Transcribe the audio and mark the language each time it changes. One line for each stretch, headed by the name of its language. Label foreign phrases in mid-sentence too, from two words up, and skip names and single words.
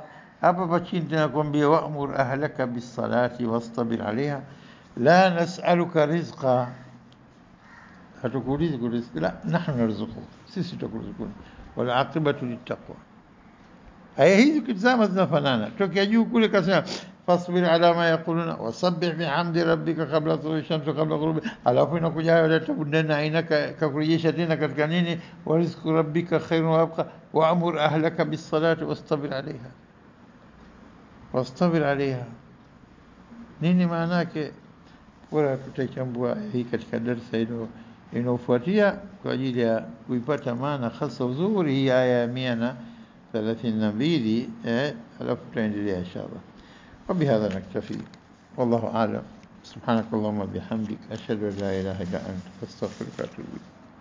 Swahili: Hapa chini tunakwambia
Arabic: وأمر أهلك بالصلاة واصطبر عليها، لا نسألك رزقا.
Swahili: Hatukuulizi riziki,
Arabic: لا، نحن نرزقك,
Swahili: sisi tutakuruzuku.
Arabic: والعاقبة للتقوى.
Swahili: Aya hizi kitazama zinafanana. Tokea juu kule kasema
Arabic: فاصبر على ما يقولون وسبح بحمد ربك قبل طلوع الشمس قبل غروب.
Swahili: Alafu inakuja
Arabic: ولا تمدن عينك,
Swahili: kakurejesha tena katika nini,
Arabic: ورزق ربك خير وأبقى، وأمر أهلك بالصلاة واصطبر عليها. واصطبر عليها
Swahili: nini maana yake? Bora tutachambua hii katika darasa hilo inayofuatia kwa ajili ya kuipata maana hasa uzuri hii aya ya 132. alafu tutaendelea
Arabic: inshallah. وبهذا نكتفي والله أعلم. سبحانك اللهم وبحمدك أشهد أن لا إله إلا أنت أستغفرك وأتوب إليك.